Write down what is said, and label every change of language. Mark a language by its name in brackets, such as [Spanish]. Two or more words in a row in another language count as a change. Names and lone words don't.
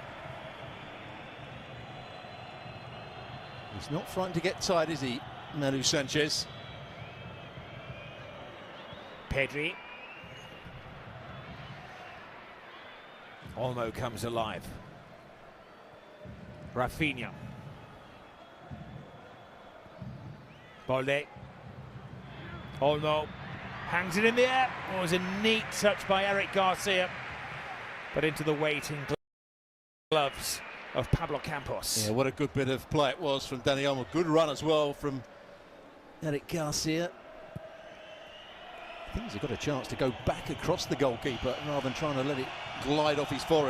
[English] He's not frightened to get tired, is he, Manu Sanchez? Pedri. Olmo comes alive. Rafinha. Balde. Olmo hangs it in the air. Oh, it was a neat touch by Eric Garcia, but into the waiting gloves of Pablo Campos. Yeah, what a good bit of play it was from Dani Olmo. Good run as well from Eric Garcia. I think he's got a chance to go back across the goalkeeper rather than trying to let it glide off his forehead.